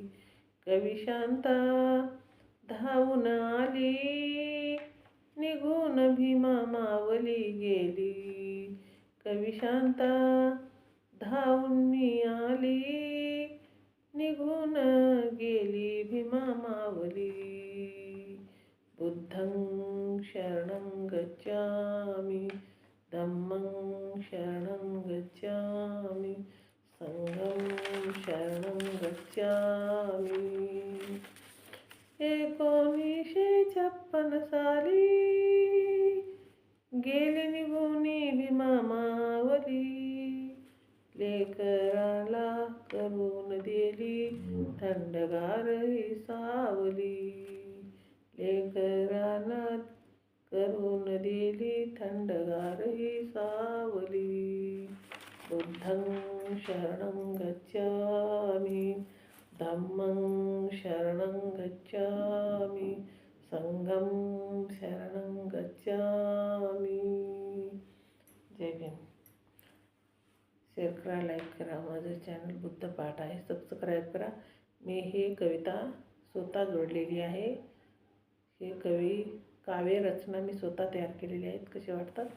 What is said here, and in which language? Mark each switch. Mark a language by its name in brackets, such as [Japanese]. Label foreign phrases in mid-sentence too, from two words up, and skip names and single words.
[Marathi] कवी शांता धावून आली निघून भीमा मावली गेली. कवी शांता धावून आली, निघून गेली भीमा मावली. [Sanskrit] बुद्धं शरणं गच्छामि, धम्मं शरणं गच्छामि, संघं शरणं गच्छामि. [Marathi] 1956 साली गेली निघून भीमा मावली. लेकराला करून दिली थंडगार ही सावली. लेकराला करून दिली थंडगार ही सावली. [Sanskrit] बुद्धं शरणं गच्छामि, धम्मं शरणं गच्छामि, संघं शरणं गच्छामि. [Marathi] जय भीम. शेअर करा, लाईक करा. माझं चॅनल बुद्ध पाठ आहे, सबस्क्राईब करा. मी ही कविता स्वतः जोडलेली आहे. हे काव्य रचना मी स्वतः तयार केलेली आहेत.